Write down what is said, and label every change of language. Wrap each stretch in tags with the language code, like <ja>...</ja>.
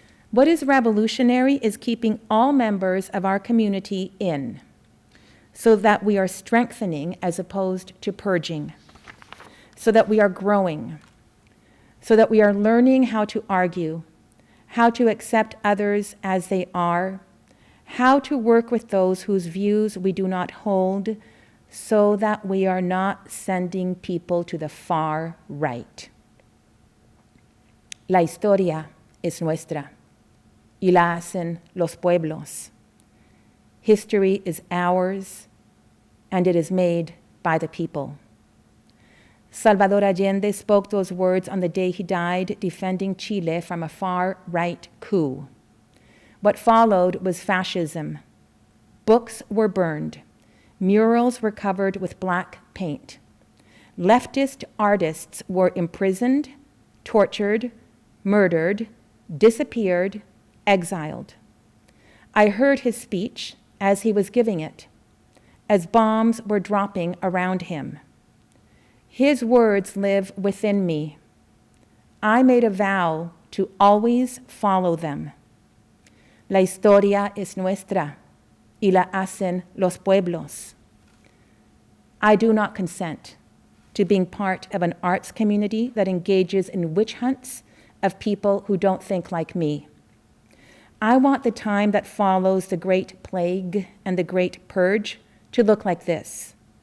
<en>What is revolutionary is keeping all members of our community in, so that we are strengthening as opposed to purging, so that we are growing, so that we are learning how to argue, how to accept others as they are, how to work with those whose views we do not hold, so that we are not sending people to the far right.</en> <es>La historia es nuestra, y la hacen los pueblos.</es> <en>History is ours, and it is made by the people. Salvador Allende spoke those words on the day he died, defending Chile from a far-right coup. What followed was fascism. Books were burned. Murals were covered with black paint. Leftist artists were imprisoned, tortured, murdered, disappeared, exiled. I heard his speech as he was giving it, as bombs were dropping around him. His words live within me. I made a vow to always follow them.</en> <es>La historia es nuestra, y la hacen los pueblos.</es> <en>I do not consent to being part of an arts community that engages in witch hunts of people who don't think like me. I want the time that follows the Great Plague and the Great Purge to look like this.</en>